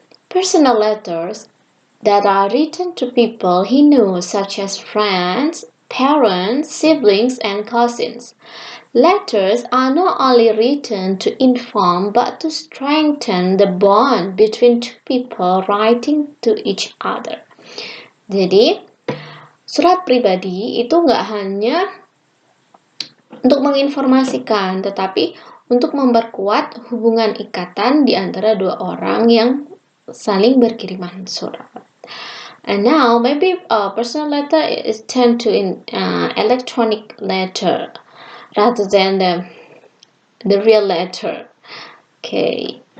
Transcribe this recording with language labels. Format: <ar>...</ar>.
<en>Personal letters that are written to people he knows, such as friends, parents, siblings, and cousins. Letters are not only written to inform but to strengthen the bond between two people writing to each other.</en> <id>Jadi, surat pribadi itu nggak hanya untuk menginformasikan, tetapi untuk memperkuat hubungan ikatan di antara dua orang yang saling berkiriman surat.</id> <en>And now maybe personal letter is turned to electronic letter rather than the real letter. Okay.</en>